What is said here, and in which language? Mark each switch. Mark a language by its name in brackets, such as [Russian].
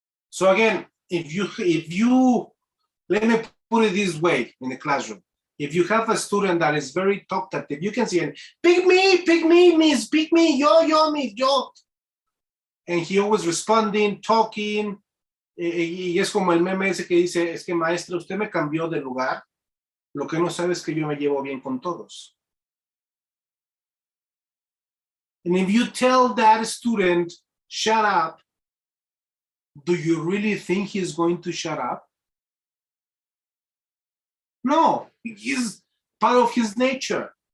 [English] So again, if you let me put it this way in the classroom. If you have a student that is very talkative, you can see him, pick me, miss, pick me, yo, miss, yo. And he always responding, talking. [Spanish] Y es como el meme ese que dice, es que maestra, usted me cambió de lugar. Lo que no sabe es que yo me llevo bien con todos. [English] And if you tell that student, shut up, do you really think he's going to shut up? No, he's part of his nature.